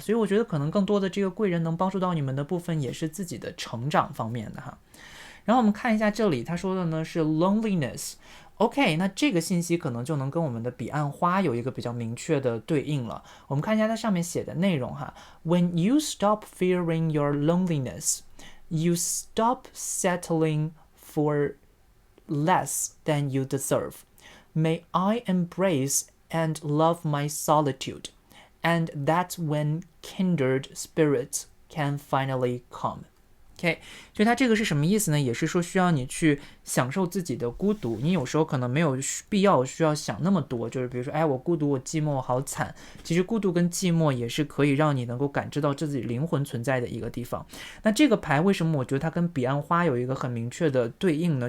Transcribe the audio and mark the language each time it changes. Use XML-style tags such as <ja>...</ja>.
<zh>所以我觉得可能更多的这个贵人能帮助到你们的部分也是自己的成长方面的哈。然后我们看一下这里他说的呢是 loneliness。OK， 那这个信息可能就能跟我们的彼岸花有一个比较明确的对应了。我们看一下它上面写的内容哈。</zh> <en>When you stop fearing your loneliness, you stop settling for less than you deserve. May I embrace and love my solitude, and that's when kindred spirits can finally come.</en> <zh>OK， 所以它这个是什么意思呢？也是说需要你去享受自己的孤独，你有时候可能没有必要需要想那么多，就是比如说，哎，我孤独，我寂寞，我好惨。其实孤独跟寂寞也是可以让你能够感知到自己灵魂存在的一个地方。那这个牌为什么我觉得它跟彼岸花有一个很明确的对应呢？</zh>